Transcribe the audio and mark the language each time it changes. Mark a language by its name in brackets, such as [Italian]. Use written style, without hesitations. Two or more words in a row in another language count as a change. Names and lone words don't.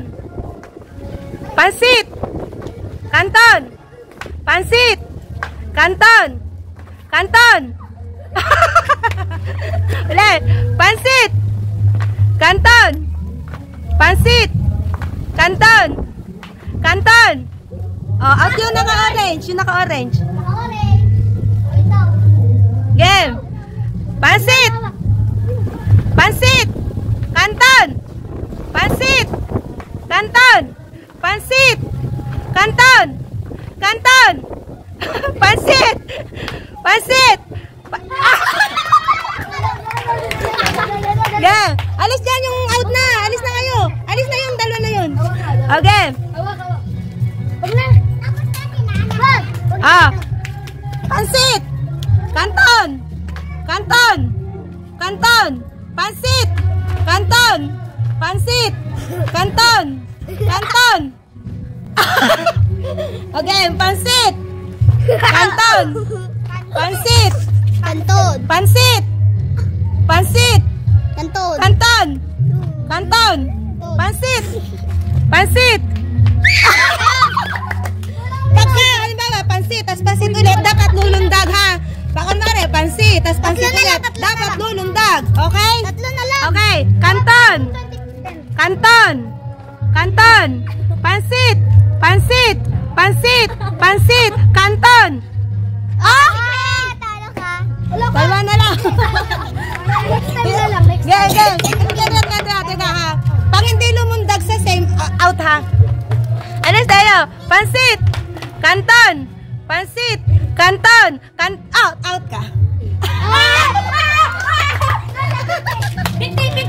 [Filipino] Pansit. Kanton. Pansit. Kanton. Kanton. Ulit. Pansit. Kanton. Pansit. Kanton. Kanton. Oh, out yung naka-orange. Yung naka-orange. Game. Pansit. Pansit. Kanton. Pansit. Kanton. Pansit. Kanton. Kanton. Pansit. Pansit. Game. Alis dyan yung out na. Alis na kayo. Alis na yung dalawa na yun. Okay. Pansit. Kanton. Kanton. Kanton. Pansit. Kanton. Pansit. Kanton. Kanton. Okay, pansit. Kanton. Pansit. Kanton. Pansit. Pansit. Kanton. Kanton. Kanton. Pansit. Pansit. Pagka, halimbawa, pansit, tas pansit ulit, dapat lulundag ha. Pakunwari, pansit, tas pansit ulit, dapat lulundag. Okay? Tatlo na lang. Okay. Kanton. Kanton. Kanton. Pansit. Pansit. Pansit. Pansit. Kanton. Oh! Talo ka. Dalawa na lang. [English] Next time [Filipino] na lang. [English] Next Yeah, time. yeah. [Filipino] Teka ha. Pag hindi lumundag sa same, out ha. Ano tayo? Pansit. Kanton. Pansit. Kanton. Out ka. Hindi